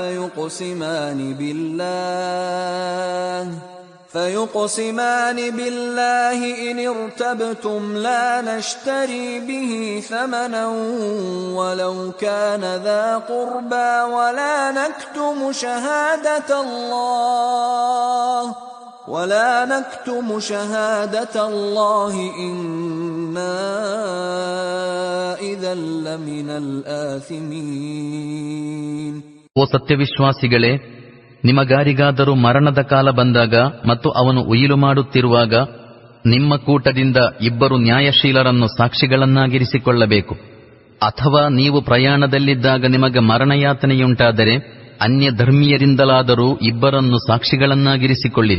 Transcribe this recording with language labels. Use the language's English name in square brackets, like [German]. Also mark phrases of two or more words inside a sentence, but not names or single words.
[Arabic] فيقسمان بالله إن ارتبتم لا نشتري به ثمنا ولو كان ذا قربى ولا نكتم شهادة الله إنا إذا لمن الآثمين. [Kannada] ಓ ಸತ್ಯವಿಶ್ವಾಸಿಗಳೇ, ನಿಮಗಾರಿಗಾದರೂ ಮರಣದ ಕಾಲ ಬಂದಾಗ ಮತ್ತು ಅವನು ಉಯಿಲು ಮಾಡುತ್ತಿರುವಾಗ ನಿಮ್ಮ ಕೂಟದಿಂದ ಇಬ್ಬರು ನ್ಯಾಯಶೀಲರನ್ನು ಸಾಕ್ಷಿಗಳನ್ನಾಗಿರಿಸಿಕೊಳ್ಳಬೇಕು. ಅಥವಾ ನೀವು ಪ್ರಯಾಣದಲ್ಲಿದ್ದಾಗ ನಿಮಗೆ ಮರಣಯಾತನೆಯುಂಟಾದರೆ ಅನ್ಯ ಧರ್ಮೀಯರಿಂದಲಾದರೂ ಇಬ್ಬರನ್ನು ಸಾಕ್ಷಿಗಳನ್ನಾಗಿರಿಸಿಕೊಳ್ಳಿರಿ.